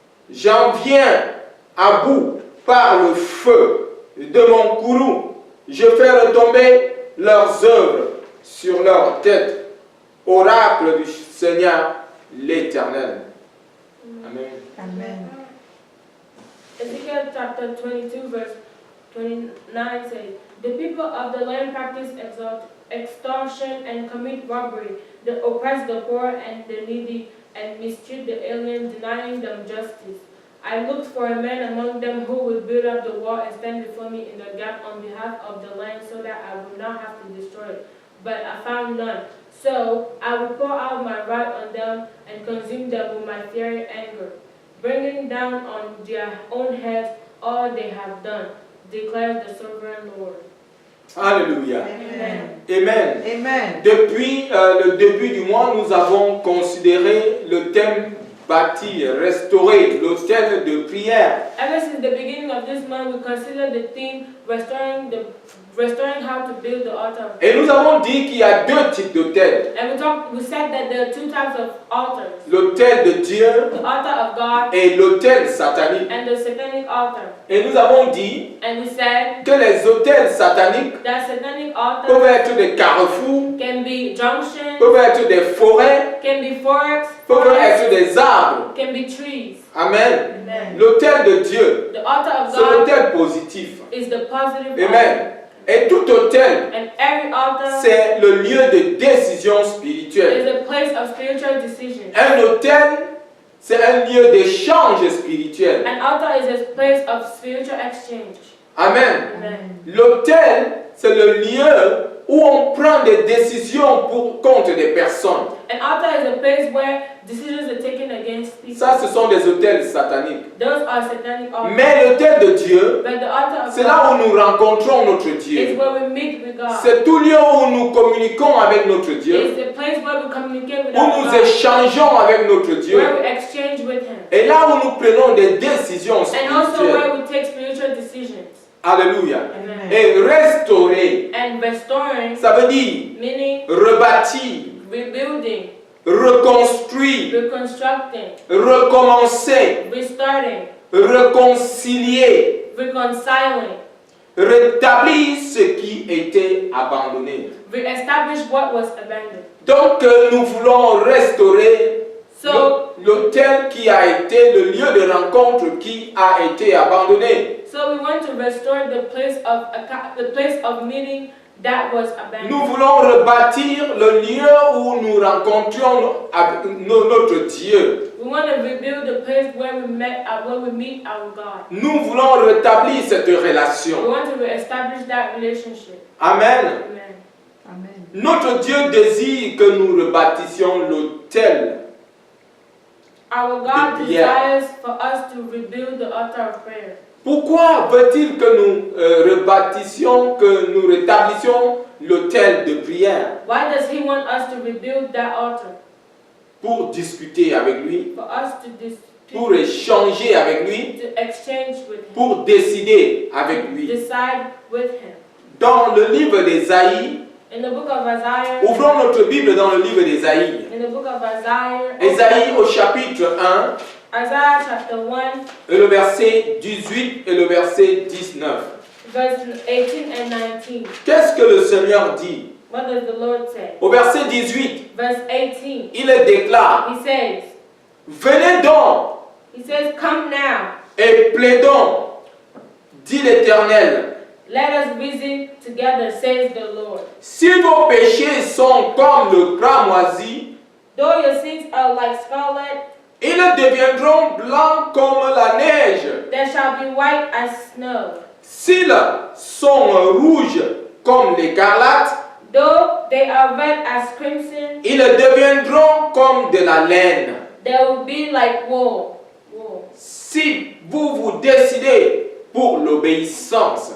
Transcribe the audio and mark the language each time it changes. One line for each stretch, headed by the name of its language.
French: J'en viens à bout par le feu de mon courroux. Je fais retomber leurs œuvres sur leur tête. Oracle du Seigneur l'Éternel. Amen. Amen.
English: Ezekiel chapter 22 verse 29 says, the people of the land practice extortion and commit robbery. They oppress the poor and the needy and mistreat the alien, denying them justice. I looked for a man among them who would build up the wall and stand before me in the gap on behalf of the land so that I would not have to destroy it. But I found none. So I would pour out my wrath on them and consume them with my fiery anger, bringing down on their own heads all they have done, declares the sovereign Lord. Alléluia. Amen. Amen. Amen.
French: Depuis le début du mois, nous avons considéré le thème bâtir, restaurer, l'autel de prière.
English: Ever since the beginning of this month, we consider the theme restoring how to build the altar.
French: Et nous avons dit qu'il y a deux types d'autels.
English: And we said that there are two types of altars.
French: L'autel de Dieu
English: The altar of God
French: et l'autel satanique.
English: and the satanic altar.
French: Et nous avons dit
English: And we said
French: que les autels sataniques
English: that satanic
French: peuvent
English: altars
French: être des carrefours,
English: can be junctions,
French: peuvent être des forêts,
English: can be forks,
French: peuvent être
English: forests,
French: des arbres.
English: can be trees. Amen. Amen.
French: L'autel de Dieu,
English: The altar of
French: c'est
English: God
French: l'autel positif.
English: is the positive
French: Amen. Et tout autel,
English: altar. And every altar
French: c'est le lieu de décision
English: is
French: spirituelle.
English: a place of spiritual decision.
French: Un autel, c'est un lieu d'échange spirituel.
English: An altar is a place of spiritual exchange. Amen. Amen.
French: L'autel, c'est le lieu où on prend des décisions contre des personnes.
English: An altar is a place where decisions are taken against people.
French: Ça, ce sont des autels sataniques.
English: Those are satanic altars.
French: Mais l'autel de Dieu,
English: But the altar of
French: c'est là
English: God
French: où nous rencontrons notre
English: is
French: Dieu.
English: where we meet with God.
French: C'est tout lieu où nous communiquons avec notre
English: It's
French: Dieu,
English: the place where we communicate with
French: où
English: our
French: nous
English: God,
French: échangeons avec notre Dieu,
English: where we exchange with Him,
French: et là où nous prenons des décisions
English: and also
French: spirituelles.
English: where we take spiritual decisions. Alléluia. Amen.
French: Et restaurer,
English: And restoring,
French: ça veut dire
English: meaning
French: rebâtir,
English: rebuilding,
French: reconstruire,
English: reconstructing,
French: recommencer,
English: restarting,
French: réconcilier,
English: reconciling,
French: rétablir ce qui était abandonné.
English: re-establish what was abandoned.
French: Donc nous voulons restaurer
English: So,
French: l'autel qui a été le lieu de rencontre qui a été abandonné.
English: so we want to restore the place of meeting that was abandoned.
French: Nous voulons rebâtir le lieu où nous rencontrions notre Dieu.
English: We want to rebuild the place where we meet our God.
French: Nous voulons rétablir cette
English: We
French: relation.
English: want to re-establish that relationship. Amen. Amen. Amen.
French: Notre Dieu désire que nous rebâtissions l'autel.
English: Our God
French: De prière.
English: desires for us to rebuild the altar of prayer.
French: Pourquoi veut-il que nous rebâtissions, que nous rétablissions l'autel de prière?
English: Why does He want us to rebuild that altar?
French: Pour discuter avec lui,
English: For us to
French: pour échanger avec lui,
English: to exchange with Him,
French: pour décider avec lui.
English: decide with Him.
French: Dans le livre d'Ésaïe,
English: In the book of Isaiah,
French: ouvrons notre Bible dans le livre d'Ésaïe.
English: in the book of Isaiah,
French: Ésaïe au chapitre 1,
English: Isaiah chapter 1,
French: et le verset 18 et le verset 19.
English: verse 18 and 19.
French: Qu'est-ce que le Seigneur dit?
English: What does the Lord say?
French: Au verset 18,
English: Verse 18.
French: il déclare,
English: He says,
French: venez donc
English: come now.
French: et plaidons, dit l'Éternel.
English: Let us reason together, says the Lord.
French: Si vos péchés sont comme le cramoisi,
English: Though your sins are like scarlet,
French: ils deviendront blancs comme la neige.
English: they shall be white as snow.
French: S'ils sont rouges comme l'écarlate,
English: Though they are red as crimson,
French: ils deviendront comme de la laine.
English: they will be like wool.
French: Si vous vous décidez pour l'obéissance,